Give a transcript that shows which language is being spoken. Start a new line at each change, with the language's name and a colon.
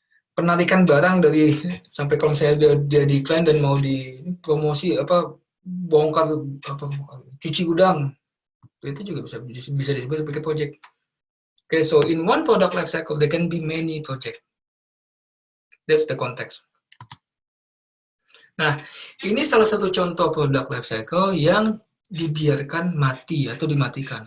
Indonesian: Penarikan barang dari, sampai kalau saya dia di klien dan mau di promosi, bongkar, cuci gudang, itu juga bisa disebut sebagai project.
English: Okay, so in one product life cycle, there can be many project. That's the context.
Indonesian: Nah, ini salah satu contoh product life cycle yang dibiarkan mati atau dimatikan.